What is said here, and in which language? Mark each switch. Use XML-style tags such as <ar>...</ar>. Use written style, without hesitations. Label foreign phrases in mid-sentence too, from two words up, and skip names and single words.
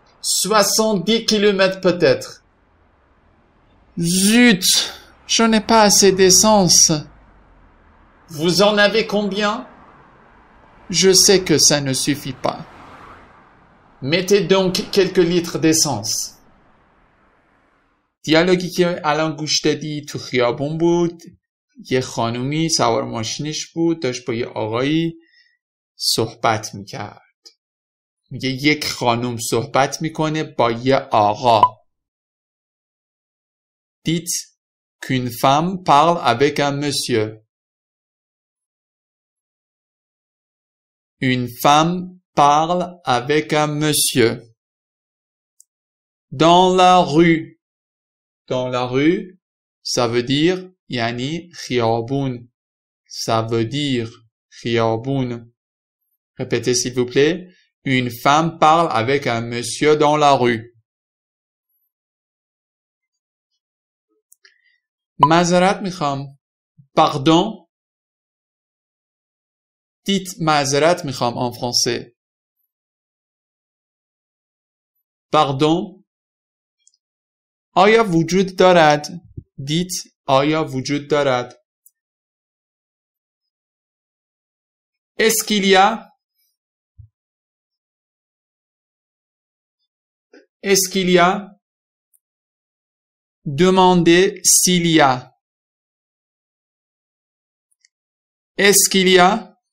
<fr>70 kilomètres peut-être. Zut, je n'ai pas assez d'essence. Vous en avez combien? Je sais que ça ne suffit pas. Mettez donc quelques litres d'essence.</fr> <fa>دیالوگی که الان گوش دادی تو خیابون بود. یه خانومی سوار ماشینش بود، داشت با یه آقایی صحبت میکرد. میگه یک خانوم صحبت میکنه با یه آقا.</fa> <fr>Dites qu'une femme parle avec un monsieur. Une femme parle avec un monsieur. Dans la rue. Dans la rue, ça veut dire yani خیابون. Ça veut dire خیابون. Répétez s'il vous plaît. Une femme parle avec un monsieur dans la rue.</fr> <fa>معذرت میخوام.</fa> <fr>Pardon. Dites</fr> <fa>معذرت میخوام</fa> <fr>en français. Pardon.</fr> <fa>آیا وجود دارد؟</fa> <fr>Dites</fr> <fa>آیا وجود دارد؟</fa> <fr>Est-ce qu'il y a? Est-ce qu'il y a? Demandez s'il y a. Est-ce qu'il y a?</fr>